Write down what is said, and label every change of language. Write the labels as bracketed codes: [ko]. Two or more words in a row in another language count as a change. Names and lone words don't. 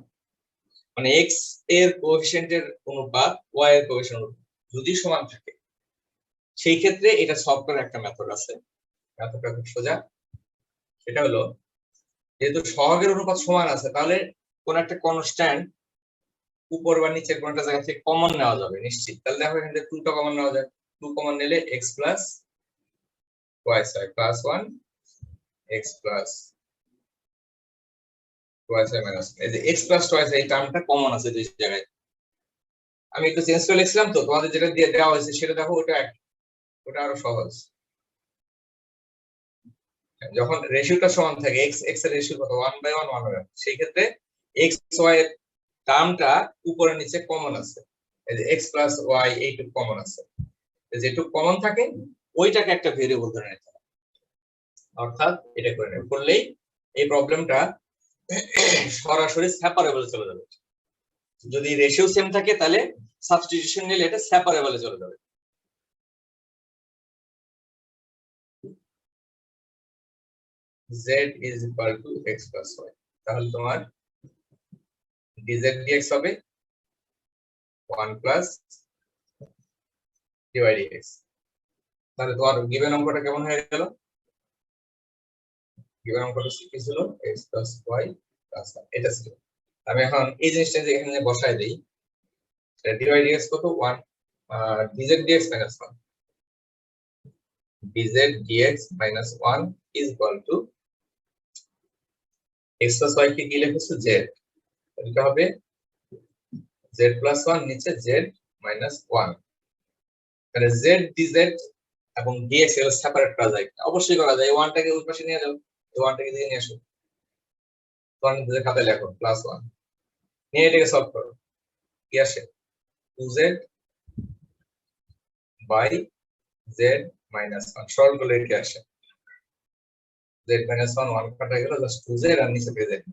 [bn] মানে x এর কোএফিসিয়েন্টের অনুপাত y এর কোএফিসিয়েন্ট অনুপাত যদি সমান থাকে, সেই ক্ষেত্রে এটা সলভ করার একটা মেথড আছে, মেথডটা খুব সোজা। সেটা হলো, যেহেতু সহগের অনুপাত সমান আছে, তাহলে কোন একটা কনস্ট্যান্ট উপর বা নিচের কোন একটা জায়গা থেকে কমন নেওয়া যাবে নিশ্চিত। তাহলে দেখো এখানে 2 টা কমন নেওয়া যায়, 2 কমন নিলে [en] x plus y square plus 1 x plus y square minus 1। [bn] এই যে [en] x plus y square [bn] এই টার্মটা কমন আছে দুই জায়গায়, আমি একটু চেঞ্জ করে লিখছিলাম, তো তোমাদের যেটা দিয়ে দেওয়া হয়েছে সেটা দেখো, ওটা আরো সহজ। যখন রেশিওটা সমান থাকে, x এর রেশিও কত 1/1 1/1, সেই ক্ষেত্রে x y এর টার্মটা উপরে নিচে কমন আছে, এই যে [en] x plus y [bn] এইটুকু কমন আছে, যেটুকু কমন থাকে ওইটাকে একটা ভেরিয়েবল ধরে নিতে হবে, অর্থাৎ এটা করে নেব, করলেই এই প্রবলেমটা সরাসরি সেপারেবলে চলে যাবে। যদি রেশিও সেম থাকে তাহলে সাবস্টিটিউশন নিলে এটা সেপারেবলে চলে যাবে। [en] z is equal to x plus y, [bn] তাহলে তোমার dz dx হবে [en] 1 plus dy dx। [bn] তাহলে তোমার গিভেন অঙ্কটা কেমন হয়ে গেল? গিভেন অঙ্কটা কি ছিল? [en] x plus y plus 1 [bn] এটা ছিল। আমি এখন এই জিনিসটা যে এখানে বসায় দেই, dy dx কত 1 [en] dz dx minus 1 dz dx minus 1 is equal to x plus y [bn] কে কি লিখেছো z, এটা হবে [en] z plus 1 [bn] নিচে [en] z minus 1, [bn] তাহলে z dz এবং dx এর সেপারেট করা যায়, অবশ্যই করা যায়। 1 টাকে ওই পাশে নিয়ে যাও, 1 টাকে দিয়ে নিয়ে আসো, 1 দিয়ে খাতায় লেখো প্লাস 1 নিয়ে এটাকে সলভ করো, কি আসে [en] 2z by z minus 1 [bn] সরল করলে কি আসে [en] z minus 1 [bn] 1 কাটা গেল জাস্ট 2z আর নিচে পেয়ে যায়।